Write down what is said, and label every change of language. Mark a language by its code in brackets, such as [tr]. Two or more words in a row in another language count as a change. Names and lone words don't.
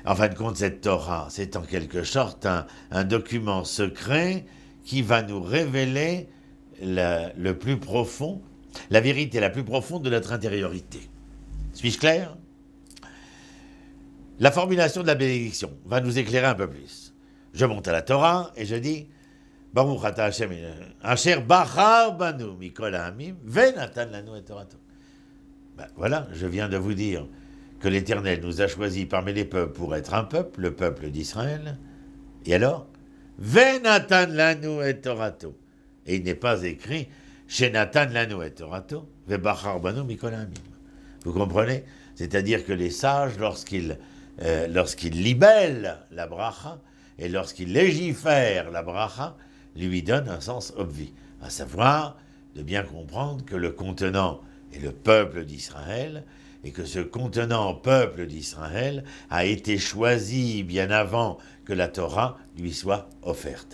[fr] En fin de compte, cette Torah, c'est en quelque sorte un document secret qui va nous révéler le plus profond, la vérité la plus profonde de notre intériorité. Suis-je clair? La formulation de la bénédiction va nous éclairer un peu plus. Je monte à la Torah et je dis [he] ברוך אתה השם אשר בחר בנו מכל העמים ונתן לנו את תורתו. [fr] Ben voilà, je viens de vous dire que l'Éternel nous a choisis parmi les peuples pour être un peuple, le peuple d'Israël. Et alors [he] ונתן לנו את תורתו. [fr] Et il n'est pas écrit [he] שנתן לנו את תורתו ובחר בנו מכל העמים. [fr] Vous comprenez? C'est-à-dire que les sages, lorsqu'ils libellent la bracha et lorsqu'ils légifèrent la bracha, lui donnent un sens obvi, à savoir de bien comprendre que le contenant est le peuple d'Israël et que ce contenant peuple d'Israël a été choisi bien avant que la Torah lui soit offerte.